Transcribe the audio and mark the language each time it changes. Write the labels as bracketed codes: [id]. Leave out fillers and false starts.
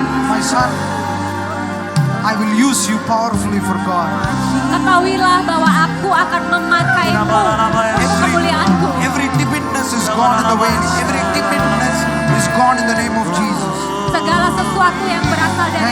[en] My son, I will use you powerfully for God. [id] Ketahuilah bahwa aku akan memakaimu untuk kemuliaanku. [en] Every timidness is gone in the way. Every timidness is gone in the name of Jesus. [id] Segala sesuatu yang berasal dari